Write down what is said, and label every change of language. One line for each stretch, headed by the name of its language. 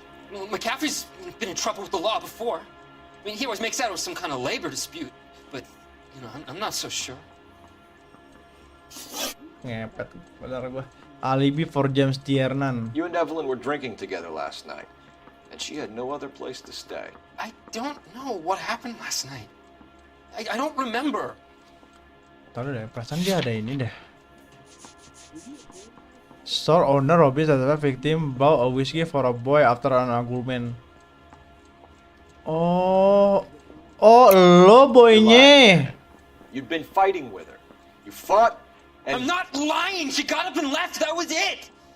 English: Well, McCaffrey's been in trouble with the law before. I mean, he always makes out it was some kind of labor dispute, but you know, I'm not so sure.
Indonesian: Ngepet, benar gua.
English: Alibi for James Tiernan. You and Evelyn were drinking together last night, and she had no other place to stay. I don't know what happened last night. I don't remember.
Indonesian: Tahu deh, perasaan dia ada ini deh.
English: Store owner Robbie said the victim bought a whiskey for a boy after an argument.
Indonesian: Oh, lo boynya.
English: You'd been fighting with her. You fought. I'm not lying. She got up and left. That was it.